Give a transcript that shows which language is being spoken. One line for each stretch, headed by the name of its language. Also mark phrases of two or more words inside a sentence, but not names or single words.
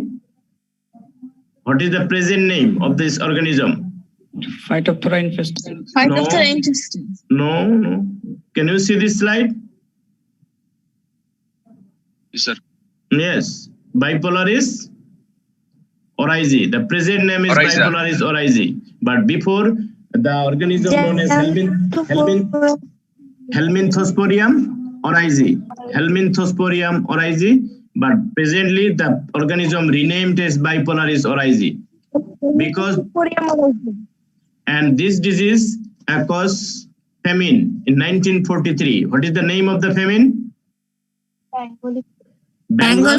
English: What is the present name of this organism? Phytophthora infestation. Phytophthora infestation. No. Can you see this slide? Yes, sir. Yes. Bipolaris oryzae. The present name is Oryza. Bipolaris oryzae. But before, the organism known as Helminthosporium oryzae. Helminthosporium oryzae. But presently, the organism renamed as Bipolaris oryzae. Because and this disease caused famine in 1943. What is the name of the famine? Bengal